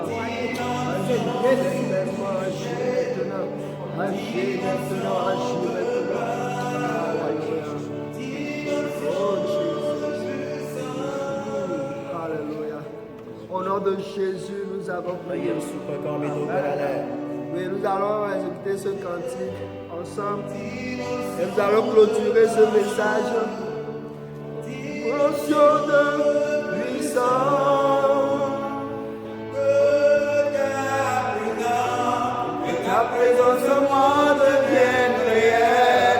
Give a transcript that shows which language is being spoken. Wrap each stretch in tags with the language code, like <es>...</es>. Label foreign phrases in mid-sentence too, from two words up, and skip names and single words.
<fr>Agis maintenant, agis maintenant. Agis maintenant, agis maintenant. Alléluia. Oh Jésus. Alléluia. Au nom de Jésus, nous avons Le prié.</fr> <ee>Yesu ƒe kɔ mido gbe ɖa le.</ee> <fr>Oui, nous allons exécuter ce cantique ensemble. Et nous allons clôturer ce message. Portion de puissance. Ta présence moi devienne réelle.</fr>